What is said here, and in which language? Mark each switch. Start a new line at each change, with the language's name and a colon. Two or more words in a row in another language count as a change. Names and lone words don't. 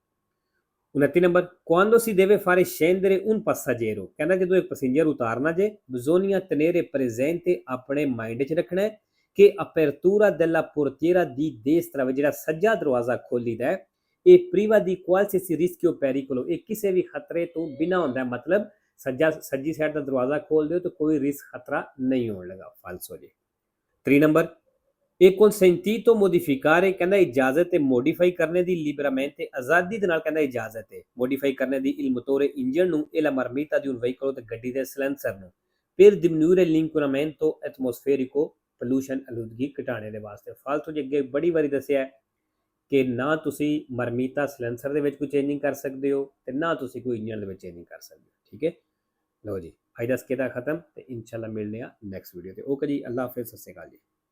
Punjabi: 29 ਨੰਬਰ,
Italian: quando si deve fare scendere un passeggero,
Punjabi: ਕਹਿੰਦਾ ਜਦੋਂ ਇੱਕ ਪੈਸੇਂਜਰ ਉਤਾਰਨਾ ਜੇ,
Italian: bisogna tenere presente,
Punjabi: ਆਪਣੇ ਮਾਈਂਡ 'ਚ ਰੱਖਣਾ ਹੈ ਕਿ
Italian: apertura della portiera di destra,
Punjabi: ਜਿਹੜਾ ਸੱਜਾ ਦਰਵਾਜ਼ਾ ਖੋਲੀਦਾ ਹੈ, ਇਹ
Italian: priva di qualsiasi rischio pericolo,
Punjabi: ਇਹ ਕਿਸੇ ਵੀ ਖਤਰੇ ਤੋਂ ਬਿਨਾਂ ਹੁੰਦਾ, ਮਤਲਬ ਸੱਜੀ ਸਾਈਡ ਦਾ ਦਰਵਾਜ਼ਾ ਖੋਲਦੇ ਹੋ ਤਾਂ ਕੋਈ ਰਿਸਕ ਖਤਰਾ ਨਹੀਂ ਹੋਣ ਲੱਗਾ, ਫਾਲਸ ਹੋ ਜੇ। 3 ਨੰਬਰ, ਇਹ
Italian: consentito modificare,
Punjabi: ਕਹਿੰਦਾ ਇਜਾਜ਼ਤ ਹੈ ਮੋਡੀਫਾਈ ਕਰਨੇ ਦੀ, liberamente, ਆਜ਼ਾਦੀ ਦੇ ਨਾਲ ਕਹਿੰਦਾ ਇਜਾਜ਼ਤ ਹੈ ਮੋਡੀਫਾਈ ਕਰਨੇ ਦੀ,
Italian: il motore,
Punjabi: ਇੰਜਨ ਨੂੰ,
Italian: e la marmita di un veicolo,
Punjabi: ਤੇ ਗੱਡੀ ਦੇ ਸਿਲੈਂਸਰ ਨੂੰ,
Italian: per diminuire l'inquinamento atmosferico,
Punjabi: pollution, ਆਲੂਦਗੀ ਘਟਾਉਣੇ ਦੇ ਵਾਸਤੇ। ਫਾਲਤੂ ਜੀ ਅੱਗੇ ਬੜੀ ਵਾਰੀ ਦੱਸਿਆ ਕਿ ਨਾ ਤੁਸੀਂ ਮਰਮੀਤਾ ਸਿਲੈਂਸਰ ਦੇ ਵਿੱਚ ਕੋਈ ਚੇਂਜਿੰਗ ਕਰ ਸਕਦੇ ਹੋ ਤੇ ਨਾ ਤੁਸੀਂ ਕੋਈ ਇੰਜਨ ਦੇ ਵਿੱਚ ਚੇਂਜਿੰਗ ਕਰ ਸਕਦੇ ਹੋ, ਠੀਕ ਹੈ। ਲਓ ਜੀ, ਅੱਜ ਦਾ ਸਕੇਦਾ ਖਤਮ ਤੇ ਇਨਸ਼ਾਅੱਲਾ ਮਿਲਦੇ ਆ ਨੈਕਸਟ ਵੀਡੀਓ ਤੇ। ਓਕੇ ਜੀ, ਅੱਲਾ ਹਾਫਿਜ਼, ਸਤਿ ਸ਼੍ਰੀ ਅਕਾਲ ਜੀ।